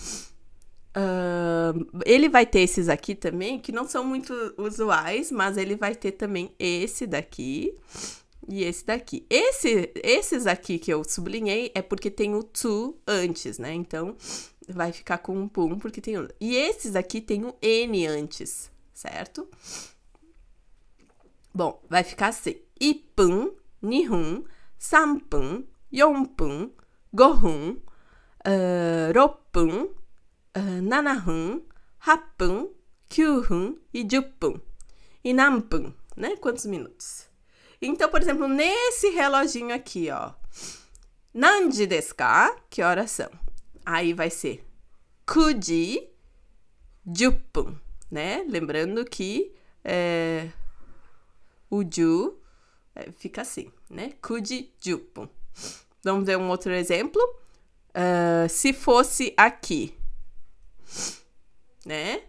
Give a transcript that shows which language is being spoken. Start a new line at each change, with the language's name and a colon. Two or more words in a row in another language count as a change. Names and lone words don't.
Portuguese: Ele vai ter esses aqui também, que não são muito usuais, mas ele vai ter também esse daqui e esse daqui. Esses aqui que eu sublinhei é porque tem o to antes, né? Então, vai ficar com um pum, porque tem um. E esses aqui tem o N antes, certo? Bom, vai ficar assim.
Japanese: 1 分、2分、3分、4分、5分、6分、7分、8分、9分e 10分.
Portuguese: E 何分, né? Quantos minutos? Então, por exemplo, nesse reloginho aqui, ó.
Japanese: 何時ですか?
Portuguese: Que horas são? Aí vai ser
Japanese: 9 時10分,
Portuguese: né? Lembrando que o ju fica assim, né?
Japanese: 9 時10分.
Portuguese: Vamos ver um outro exemplo. Se fosse aqui, né?